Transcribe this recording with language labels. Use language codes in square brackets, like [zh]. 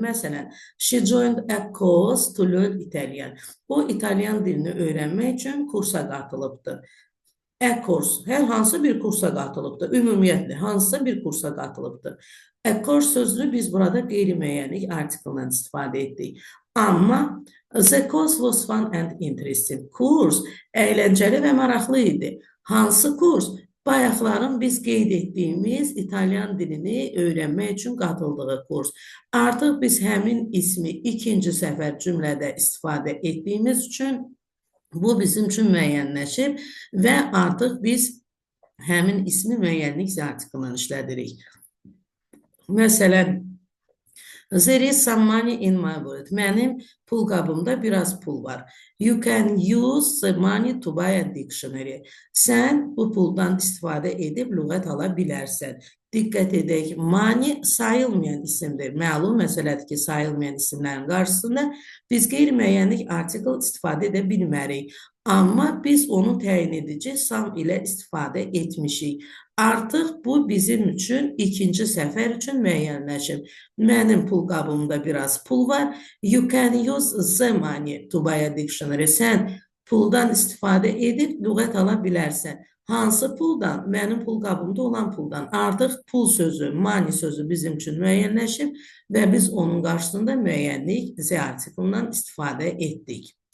[az] Məsələn, [en] she joined a course to learn Italian. [az] O, İtalyan dilini öyrənmək üçün kursa qatılıbdır. E-kurs hər hansı bir kursa qatılıbdır. Ümumiyyətlə, hansısa bir kursa qatılıbdır. E-kurs sözünü biz burada qeyri-müəyyənlik artiklından istifadə etdik. Amma [en] the course was fun and interesting. [az] Kurs əyləncəli və maraqlı idi. Hansı kurs? Bayaqların biz qeyd etdiyimiz İtalyan dilini öyrənmək üçün qatıldığı kurs. Artıq biz həmin ismi ikinci səfər cümlədə istifadə etdiyimiz üçün bu bizim üçün müəyyənləşib və artıq biz həmin ismi müəyyənlik artiklından işlədirik. Məsələn, [en] there is some money in my wallet. [az] Mənim pul qabımda biraz pul var. [en] You can use the money to buy a dictionary. [az] Sən bu puldan istifadə edib lüğət ala bilərsən. Diqqət edək, money sayılmayan isimdir. Məlum məsələdir ki, sayılmayan isimlərin qarşısında biz qeyri-müəyyənlik artikl istifadə edə bilmərik. Amma biz onu təyin edici some ilə istifadə etmişik. Artıq bu bizim üçün ikinci səfər üçün müəyyənləşib. Mənim pul qabımda biraz pul var. [en] You can use the money to buy a dictionary. [az] Sən puldan istifadə edib lüğət ala bilərsən. Hansı puldan? Mənim pul qabımda olan puldan. Artıq pul sözü, money sözü bizim üçün müəyyənləşib və biz onun qarşısında müəyyənlik z artiklından istifadə etdik.